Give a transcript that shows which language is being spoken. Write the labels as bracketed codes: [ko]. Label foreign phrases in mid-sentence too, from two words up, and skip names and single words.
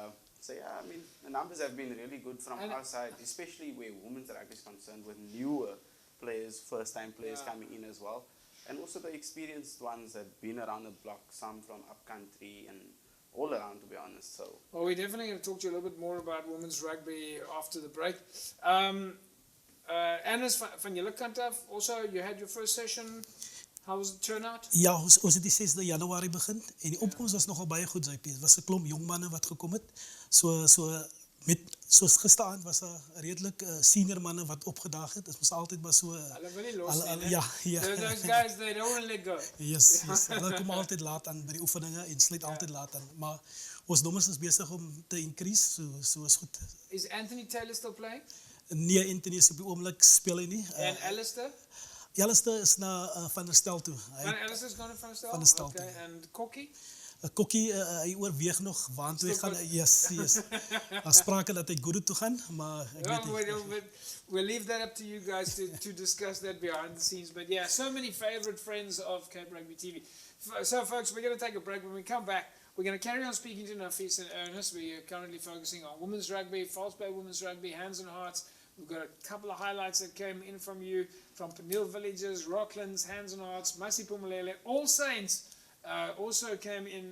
[en] So yeah, I mean, the numbers have been really good from our side, especially where women's rugby is concerned, with newer players, first-time players coming in as well, and also the experienced ones that have been around the block, some from upcountry and all around, to be honest. So. Well, we're definitely going to talk to you a little bit more about women's rugby after the break. [af] Ernest, van julle kant af, [en] also, you had your first session. How was the turnout? [af] Ja, ons het die 6de Januarie begin en die opkomst was nogal baie goed. Het was 'n klomp jong manne wat gekom het. Soos gisteraand was daar redelik senior manne wat opgedaag het. Dit was altyd maar so. Hulle wil nie los nie. Ja. [en] Those guys, they don't want to let go. Yes. [af] Hulle kom altyd laat aan by die oefeninge en sluit altyd laat aan. Maar ons nommers is besig om te increase, so is goed. [en] Is Anthony Taylor still playing? [af] Nee, Anthony is op die oomblik speel hy nie. En Alistair? Alistair is na Van der Stel toe. [en] Alistair's gone to Van der Stel? [af] Van der Stel toe. [en] Okay, and Kokkie? [af] Kokkie, hy oorweeg nog waartoe hy gaan. [en] Yes. [af] Daar sprake dat hy Guru toe gaan, maar ek weet nie. [en] We'll leave that up to you guys to discuss that behind the scenes. But yeah, so many favorite friends of Cape Rugby TV. So folks, we're going to take a break. When we come back, we're going to carry on speaking to Nafis and Ernest. We're currently focusing on women's rugby, FalseBay women's rugby, hands and hearts. We've got a couple of highlights that came in from you, from Peniel Villages, Rocklands, Hands and Hearts, Masipumalele, All Saints also came in.